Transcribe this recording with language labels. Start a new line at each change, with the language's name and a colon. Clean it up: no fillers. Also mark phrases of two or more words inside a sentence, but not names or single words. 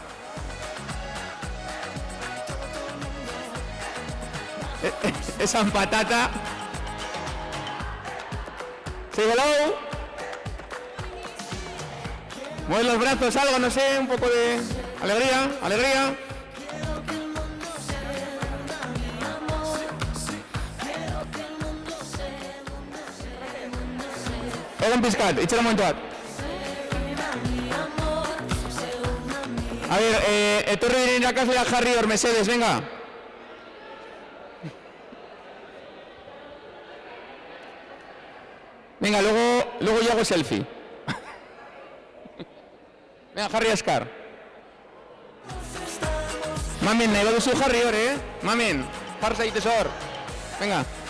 Spanish: Esa patata. Sigolou. Mueve los brazos, algo, no sé, un poco de alegría.
Basque: Egon pizkat, itxera momentu bat.
Spanish: A ver,
Basque: etorri diren irakasleak jarri hor, mesedes,
Spanish: venga. Venga, luego yo hago selfie. Venga,
Basque: jarri askar. Mamen, nahi baduzu jarri hor, Mamen, jar zaitez hor.
Spanish: Venga.